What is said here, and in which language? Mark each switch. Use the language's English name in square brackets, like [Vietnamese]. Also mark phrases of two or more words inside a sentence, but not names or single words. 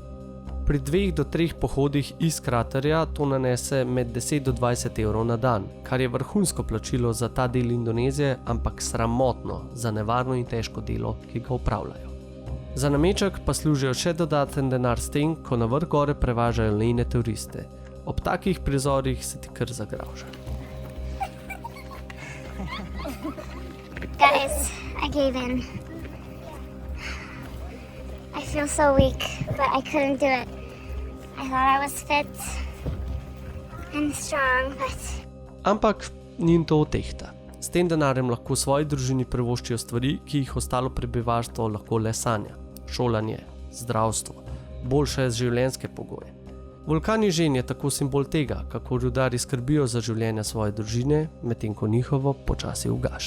[Slovenian] Pri 2 do 3 pohodih iz kraterja to nanese med 10 do 20 evrov na dan, kar je vrhunsko plačilo za ta del Indonezije, ampak sramotno za nevarno in težko delo, ki ga opravljajo. Za nameček pa služijo še dodaten denar s tem, ko na vrh gore prevažajo lene turiste. Ob takih prizorih se ti kar zagravža. [English] Guys, I gave in. I feel so weak, but I couldn't do it. I thought I was fit and strong, but... [Slovenian] Ampak njim to otehta. S tem denarjem lahko svoji družini privoščijo stvari, ki jih ostalo prebivalstvo lahko le sanja. Šolanje, zdravstvo, boljše življenjske pogoje. Vulkan Ižen je tako simbol tega, kako rudarji skrbijo za življenje svoje družine, medtem ko njihovo počasi ugaša.